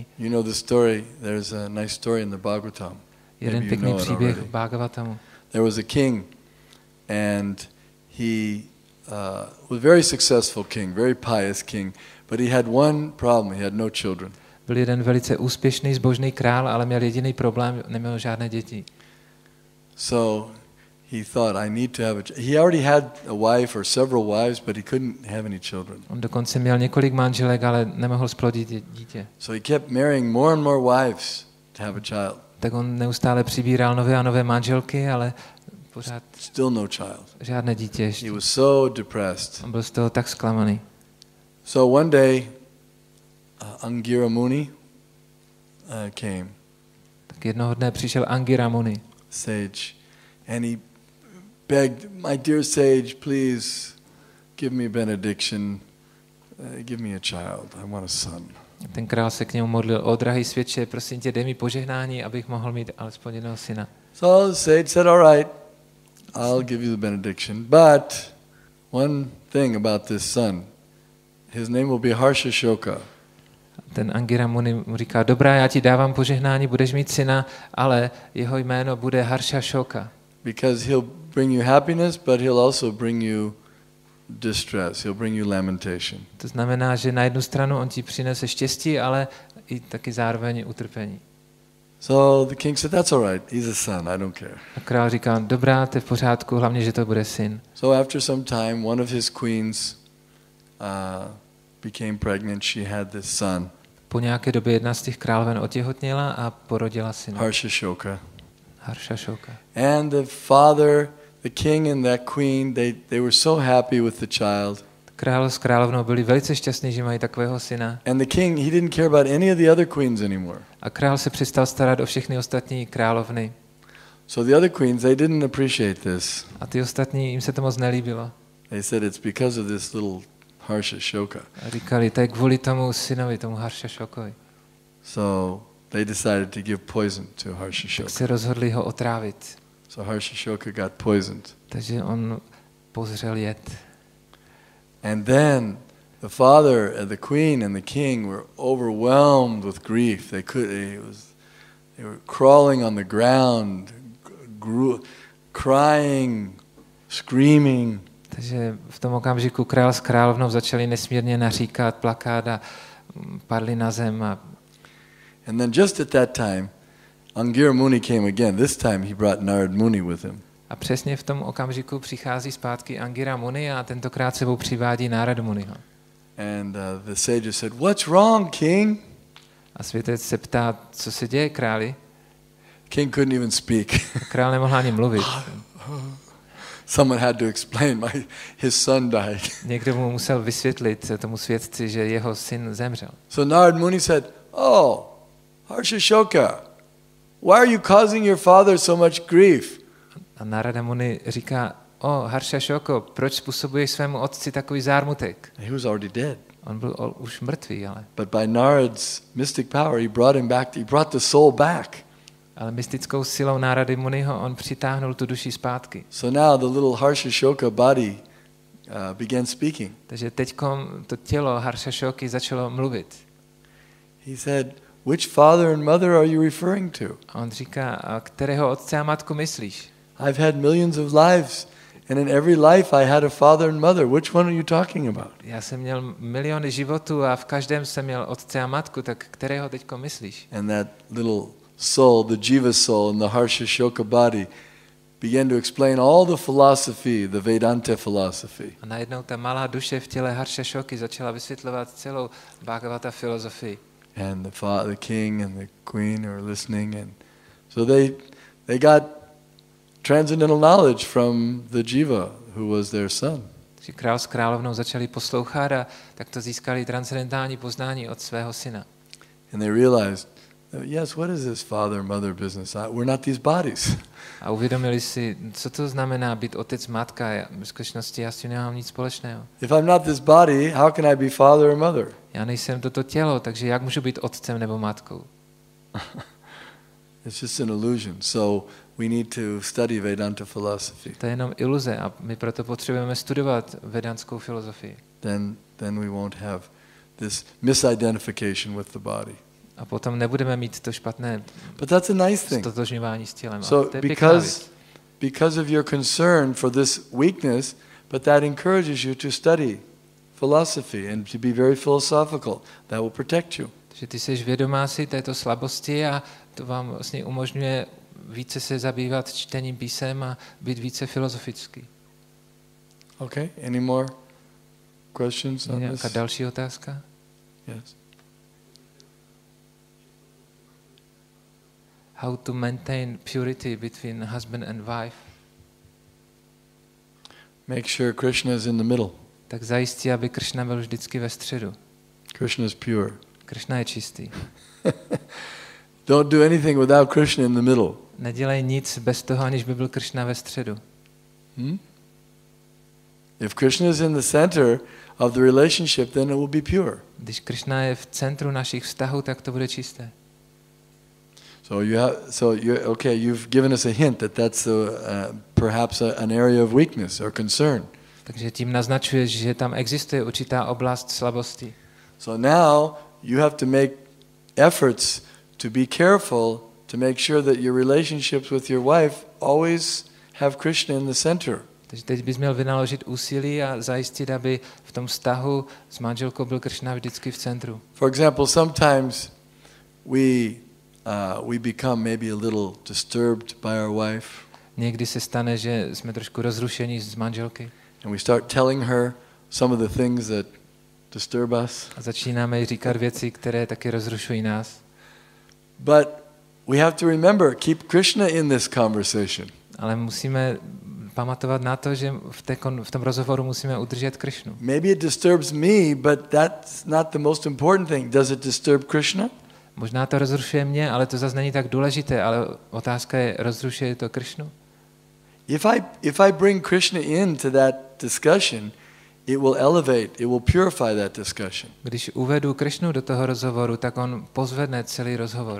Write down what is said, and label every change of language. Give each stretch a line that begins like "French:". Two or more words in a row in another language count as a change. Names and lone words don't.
English: You know the story, there's a nice story in the Bhagavatam.
Czech: Jeden pěkný příběh v Bhagavatamu.
English: There was a king and he was a very successful king, very pious king, but he had one problem, he had no children.
Czech: Byl jeden velice úspěšný, zbožný král, ale měl jediný problém, neměl žádné děti.
English: So he thought, I need to have he already had a wife or several wives, but he couldn't have any children.
Czech: On dokonce měl několik manželek, ale nemohl splodit dítě.
English: So he kept marrying more and more wives to have a child.
Czech: Tak on neustále přibíral nové a nové manželky, ale pořád
English: still no child.
Czech: Žádné dítě ještě.
English: He was so depressed.
Czech: On byl z toho tak zklamaný.
English: So one day Angira Muni came.
Czech: Tak jednoho dne přišel Angira Muni.
English: Sage, and he begged, my dear sage, please give me benediction, give me a child, I want a son.
Czech: Ten král se k němu modlil, o drahý světče, prosím tě, dej mi požehnání, abych mohl mít alespoň jednoho syna.
English: So the sage said, all right, I'll give you the benediction, but one thing about this son, his name will be Harsha Shoka.
Czech: Ten Angira Muni mu říká, dobrá, já ti dávám požehnání, budeš mít syna, ale jeho jméno bude Harsha Shoka.
English: Because he'll bring you happiness, but he'll also bring you distress. He'll bring you lamentation.
Czech: To znamená, že na jednu stranu on ti přinese štěstí, ale i taky zároveň utrpení.
English: So the king said, that's all right. He's a son. I don't care.
Czech: A král říká, dobrá, to je v pořádku, hlavně, že to bude syn.
English: So after some time, one of his queens became pregnant. She had this son.
Czech: Po nějaké době jedna z těch královen otěhotněla a porodila syna.
English: Harsha Shoka.
Czech: Harsha Shoka.
English: And the father the king and that queen, they were so happy with the child.
Czech: Král s královnou byli velice šťastní, že mají takového syna.
English: And the king, he didn't care about any of the other queens anymore.
Czech: A král se přestal starat o všechny ostatní královny.
English: So the other queens, they didn't appreciate this.
Czech: A ty ostatní, jim se to moc nelíbilo.
English: They said it's because of this little Harsha-shoka.
Czech: A říkali, to je kvůli tomu synovi, tomu Harsha-shokovi.
English: So they decided to give poison to Harsha-shoka.
Czech: Tak se rozhodli ho otrávit.
English: So Harsha-shoka got poisoned.
Czech: Takže on pozřel jed.
English: And then the father and the queen and the king were overwhelmed with grief. They were crawling on the ground, crying, screaming.
Czech: Takže v tom okamžiku král s královnou začali nesmírně naříkat, plakat a padli na zem.
English: And then just at that time, Angira Muni came again. This time he brought Narad Muni with him.
Czech: A přesně v tom okamžiku přichází zpátky Angira Muni a tentokrát sebou přivádí Narad Muniho.
English: And the sage said, "What's wrong, king?"
Czech: A světec se ptá, co se děje, králi?
English: King couldn't even speak.
Czech: Král nemohl ani mluvit.
English: Someone had to explain, his son died.
Czech: Někdo mu musel vysvětlit tomu světci, že jeho syn zemřel.
English: So Narad Muni said, "Oh, Harsha-shoka, why are you causing your father so much grief?"
Czech: A Narada Muni říká, Harsha-shoko, proč způsobuješ svému otci takový zármutek?
English: He was already dead.
Czech: On byl už mrtvý, ale.
English: But by Narad's mystic power, he brought him back. He brought the soul back.
Czech: Ale mystickou silou Narady Muniho on přitáhnul tu duši zpátky.
English: So now the little Harsha-shoka body began speaking.
Czech: Takže teďkom to tělo Harsha-shoky začalo mluvit.
English: He said, "Which father and mother are you referring to?"
Czech: A on říká, a kterého otce a matku myslíš?
English: I've had millions of lives, and in every life I had a father and mother. Which one are you talking about?
Czech: Já jsem měl miliony životů a v každém jsem měl otce a matku, tak kterého teďko myslíš?
English: And that little soul, the jiva soul in the Harsha-shoka body, began to explain all the philosophy, the Vedanta philosophy.
Czech: A najednou ta malá duše v těle Harsha-shoky začala vysvětlovat celou Bhagavata filozofii.
English: And the king and the queen are listening, and so they got transcendental knowledge from the jiva who was their son.
Czech: Takže král s královnou začali poslouchat a tak to získali transcendentální poznání od svého syna.
English: And they realized, yes, what is this father mother business? We're not these bodies.
Czech: A uvědomili si, co to znamená být otec, matka. V skutečnosti já s tím nemám nic společného.
English: If I'm not this body, how can I be father or mother?
Czech: Já nejsem toto tělo, takže jak můžu být otcem nebo matkou?
English: It's just an illusion. So we need to study Vedanta philosophy.
Czech: To je jenom iluze a my proto potřebujeme studovat vedanskou filozofii.
English: Then we won't have this misidentification with the body.
Czech: A potom nebudeme mít to špatné stotožňování s tělem.
English: So because of your concern for this weakness, but that encourages you to study philosophy and to be very philosophical. That will protect you.
Czech: Takže ty jsi vědomá si této slabosti a to vám vlastně umožňuje více se zabývat čtením písem a být více filozofický.
English: Okay, any more questions on this?
Czech: Nějaká další otázka?
English: Yes. How to maintain purity between husband and wife? Make sure Krishna is in the middle.
Czech: Tak zajistí, aby Krishna byl vždycky ve středu.
English: Krishna is pure.
Czech: Krishna je čistý.
English: Don't do anything without Krishna in the middle.
Czech: Nedělej nic bez toho, aniž by byl Krishna ve středu.
English: If Krishna is in the center of the relationship, then it will be pure.
Czech: Když Krishna je v centru našich vztahů, tak to bude čisté.
English: You've given us a hint that that's perhaps an area of weakness or concern.
Czech: Takže tím naznačuješ, že tam existuje určitá oblast slabosti.
English: So now you have to make efforts to be careful to make sure that your relationships with your wife always have Krishna in the center.
Czech: Takže teď bys měl vynaložit úsilí a zajistit, aby v tom vztahu s manželkou byl Krishna vždycky v centru.
English: For example, sometimes we become maybe a little disturbed by our wife.
Czech: Někdy se stane, že jsme trošku rozrušení z manželky.
English: And we start telling her some of the things that disturb us.
Czech: A začínáme jí říkat věci, které taky rozrušují nás.
English: But we have to remember, keep Krishna in this conversation.
Czech: Ale musíme pamatovat na to, že v tom rozhovoru musíme udržet Krishnu.
English: Maybe it disturbs me, but that's not the most important thing. Does it disturb Krishna?
Czech: Možná to rozrušuje mě, ale to zase není tak důležité, ale otázka je, rozrušuje to Krishnu?
English: If I bring Krishna into that discussion, it will elevate, it will purify that discussion.
Czech: Když uvedu Krishnu do toho rozhovoru, tak on pozvedne celý rozhovor.